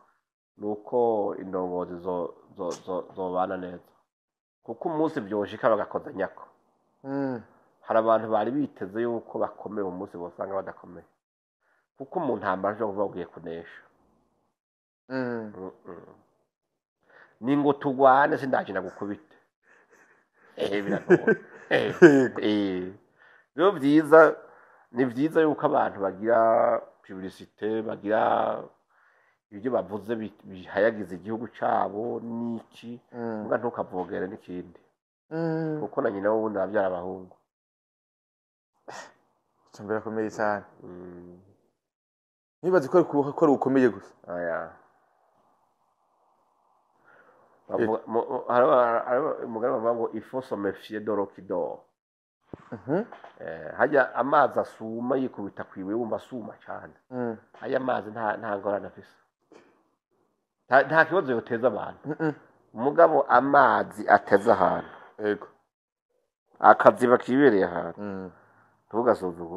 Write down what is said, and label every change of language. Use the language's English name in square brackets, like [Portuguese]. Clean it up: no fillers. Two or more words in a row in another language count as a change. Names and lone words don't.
[Rundi] nuko indongozi zobana neza kuko umunsi byoshika bagakoza nyako hari abantu bari biteze yuko bakomeye umunsi bosanga badakomeye kuko mu ntambara cyo kuvuga kunesha ni ngo tugwane sindakina gukubita biragoye rero byiza ni byiza yuko abantu bagira publicité bagira ibyo bavuze bihayagiza igihugu cyabo niki mbwa ntukavogere n'ikindi kuko na nyina wundi abyara abahungu cyambere akomeye cyane nibaze ko ari ukomeye gusa aya umugabo bavuga ngo [French] il faut se méfier de l'eau qui dort [Rundi] hajya amazi asuma yikubita kwiwe wumva asuma cyane aya mazi nta ngorane afise nta kibazo yoteza abantu umugabo amazi ateza ahantu yego akaziba kibereye ahantu ntugasuzugure